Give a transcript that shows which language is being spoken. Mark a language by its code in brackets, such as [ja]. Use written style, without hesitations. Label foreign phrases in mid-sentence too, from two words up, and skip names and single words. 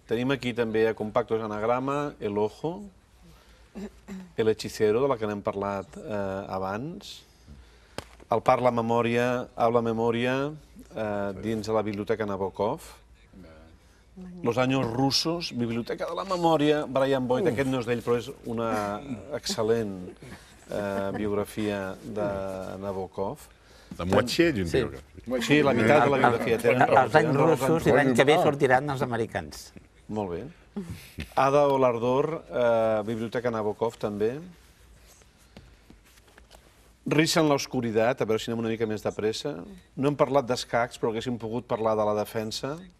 [ca] Tenim aquí també a Compactos Anagrama, El Ojo, El Hechicero, de la que n'hem parlat abans, el Parla Memòria, Habla Memòria, dins de la Biblioteca Nabokov, Los Años Rusos, Biblioteca de la Memòria, Brian Boyd, aquest no és d'ell, però és una excel·lent biografia de Nabokov. [fr] La moitié d'une biographie. [ca] Sí, la meitat de la biografia. Els anys russos i l'any que ve sortiran els americans. Molt bé. Ada o l'Ardor, Biblioteca Nabokov, també. Risa en l'oscuritat, a veure si anem una mica més de pressa. No hem parlat d'escacs, però haguéssim pogut parlar de la defensa.